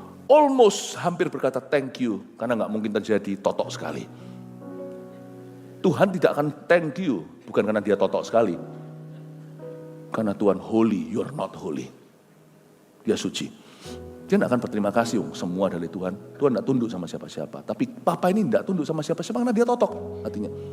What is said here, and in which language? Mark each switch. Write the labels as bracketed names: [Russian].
[English] Almost [Indonesian] hampir berkata [English] thank you. [Indonesian] Karena gak mungkin terjadi, totok sekali. Tuhan tidak akan [English] thank you. [Indonesian] Bukan karena dia totok sekali. Karena Tuhan [English] holy, you are not holy. [Indonesian] Dia suci. Dia tidak akan berterima kasih, semua dari Tuhan. Tuhan tidak tunduk sama siapa-siapa. Tapi papa ini tidak tunduk sama siapa-siapa karena dia totok hatinya.